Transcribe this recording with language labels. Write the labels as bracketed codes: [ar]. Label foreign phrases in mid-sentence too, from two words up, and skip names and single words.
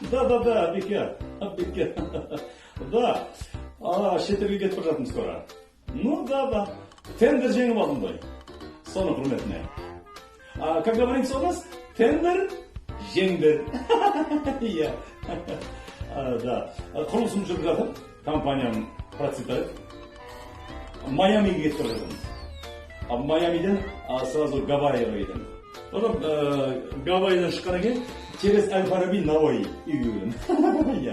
[ru] да, Беке. Беке. Да. [kk] Шет елге кетіп бара жатырмыз скоро. [ru] Ну да. [kk] Тендер жеңіп алдым ғой. Соның құрметіне. [ru] Как говорится у нас, [kk] тендер жеңдер. Иә. Да. Құрылысым жүріп жатыр. Компаниям процветает. Майамиге кетіп бара жатырмыз. Майамиден сразу Гавайиға кетеміз. Потом Гавайидан шыққаннан кейін через Аль-Фараби Наваи үйге келемін.